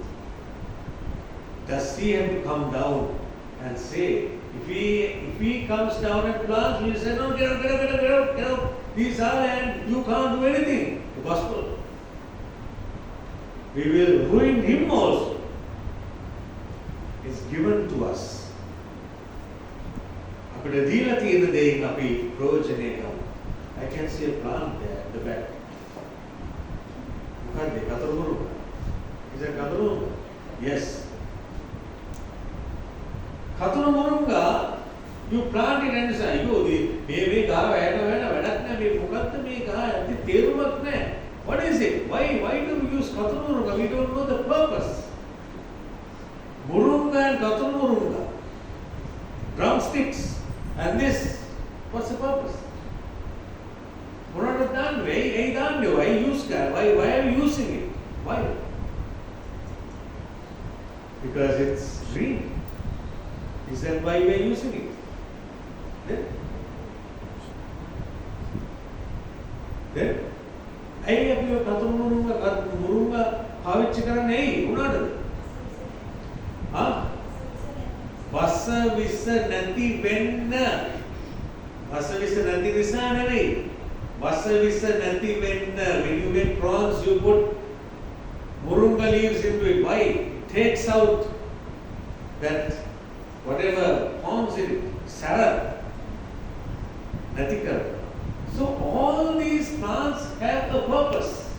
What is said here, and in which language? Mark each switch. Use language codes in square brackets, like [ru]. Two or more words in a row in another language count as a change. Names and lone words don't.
[en] Does He have to come down and say, if he comes down and plants, we will say, no, get out. These are and you can't do anything. The gospel. We will ruin him also. It's given to us. [si] අපිට දීලා තියෙන දෙයින් අපි ප්‍රයෝජනය ගමු. [en] I can see a plant there at the back. [si] මොකක්ද කතර මුරුංග? [en] Is it [si] කතර මුරුංග? [en] Yes. [si] කතර මුරුංග [en] you plant it and say, [si] මේ ගහ වැඩක් නැහැ මේ මොකක්ද මේ ගහ ඇති තේරුමක් නැහැ. [en] What is it? Why do we use [si] කතර මුරුංග? [en] We don't know the purpose. Murunga and [si] කතර මුරුංග. [en] Drumsticks. And this, what's the purpose? Why use that? Why are you using it? Why? Because it's green. Is that why we are using it? Then? [si] ඇයි අපි කතර මුරුංග පාවිච්චි කරන්නේ ඇයි උනාටද? වස විස නැති වෙන්න. වස විස නැති නිසා නෙවෙයි. වස විස නැති වෙන්න. [en] When you get prawns, you put murunga leaves into it. Why? It takes out that whatever forms in it. Sarah. Natika. So all these plants have a purpose.